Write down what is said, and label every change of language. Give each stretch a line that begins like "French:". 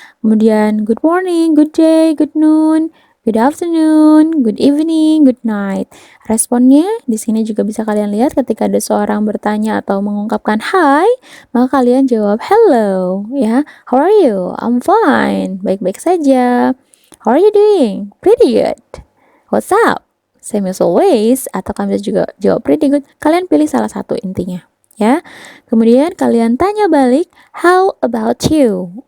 Indonesian: Kemudian
English: good morning, good day, good noon, good afternoon, good evening, good night.
Indonesian: Responnya di sini juga bisa kalian lihat ketika ada seorang bertanya atau mengungkapkan hi, maka kalian jawab hello, ya.
English: How are you? I'm fine,
Indonesian: baik-baik saja.
English: How are you doing? Pretty good. What's up? Same as always.
Indonesian: Atau kalian bisa juga jawab
English: pretty good.
Indonesian: Kalian pilih salah satu intinya, ya. Kemudian kalian tanya balik,
English: how about you?